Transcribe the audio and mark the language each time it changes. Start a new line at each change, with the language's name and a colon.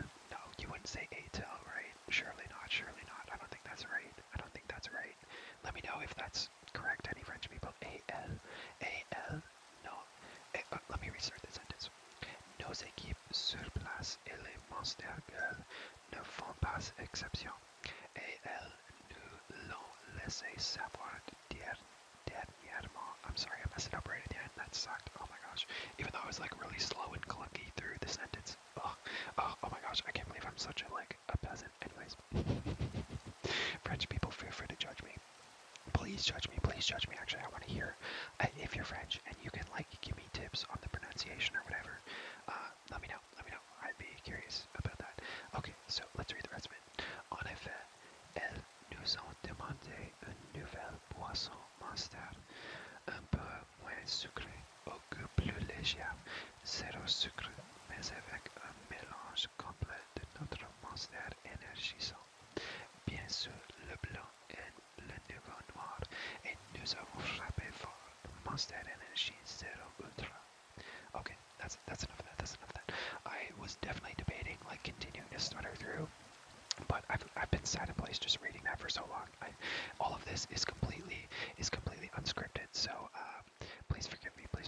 English: No, you wouldn't say A-Tel, right? Surely not. I don't think that's right. Let me know if that's correct, any French people. A-L. No. Let me restart the sentence.
French: Nos équipes sur place et les Monster Girls ne font pas exception. Et elles nous l'ont laissé savoir dernièrement.
English: I'm sorry, I messed it up right at the end. That sucked. Oh my gosh. Even though I was like really slow and clunky through the sentence. Oh my gosh, I can't believe I'm such a peasant. Anyways. French people, feel free to judge me. Please judge me. Actually, I want to hear if you're French and you can like give me tips on the pronunciation or whatever. Let me know. I'd be curious about that. Okay, so let's read the rest of it.
French: En effet, elles nous ont demandé une nouvelle boisson Monster, un peu moins sucrée, au goût plus léger, zéro sucre, mais avec un mélange complet de notre Monster énergisant. Bien sûr, le blanc et le nouveau noir, et nous avons frappé fort. Monster Energy Zero Ultra.
English: Okay, that's enough of that. I was definitely debating like continuing to stutter through, but I've been sat in place just reading that for so long. All of this is completely unscripted, so please forgive me.